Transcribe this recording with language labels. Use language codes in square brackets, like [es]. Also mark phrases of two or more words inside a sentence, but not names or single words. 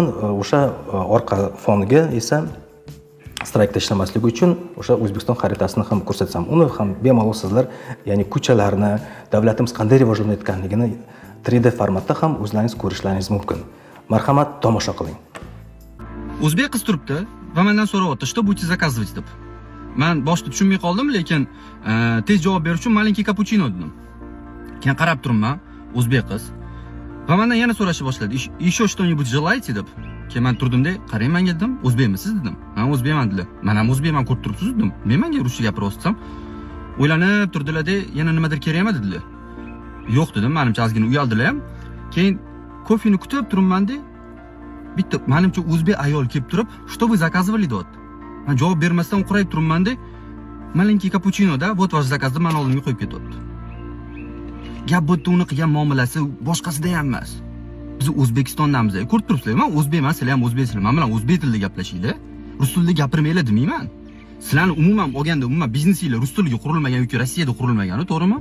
[uz] O'sha orqa foniga esa strayk tashlamasligi uchun o'sha O'zbekiston xaritasini ham ko'rsatsam, uni ham bemalol sizlar, ya'ni ko'chalarni, davlatimiz qanday rivojlanayotganligini 3D formatda ham o'zlaringiz ko'rishlaringiz mumkin. Marhamat, tomosha qiling. O'zbek qiz turibdi va mendan so'rayapti, [ru] "Что будете заказывать?" [uz] deb. Men boshida tushunmay qoldim, lekin tez javob berish uchun [ru] маленький капучино [uz] dedim. Keyin qarab turibman, o'zbek qiz. Va mendan yana so'rashni boshladi. [ru] "Еще что-нибудь желаете?" [uz] deb. Keyin men turdimda, "Qarang menga" dedim. "O'zbekmisiz?" dedim. "Ha, o'zbekman" dedi. "Men ham o'zbekman, ko'rib turibsiz" dedim. "Men menga ruscha gapiryapsam?" O'ylanib turdilar-da, yana nimadir kerakmi dedilar. "Yo'q" dedim, menimcha ozgina uyaldilar ham. Keyin kofeni kutib turibman-da, bitta menimcha o'zbek ayol kelib turib, [ru] "Что вы заказывали?" [uz] deyapti. Men javob bermasdan o'qirayib turibman-da, [ru] "Маленький капучино- [uz] da, [ru] вот ваш заказ" [uz] deb meni oldimga qo'yib ketyapti. Gap bu uni qilgan muomalasi boshqasida ham emas. Biz O'zbekistondamiz. Ko'rib turibsizlar, men o'zbekman, sizlar ham o'zbeksizlar. Men bilan o'zbek tilida gaplashinglar. Rus tilida gapirmanglar demayman. Sizlarni umuman olganda, umuman biznesinglar rus tiliga qurilmagan yoki Rossiyada qurilmagan, to'g'rimi?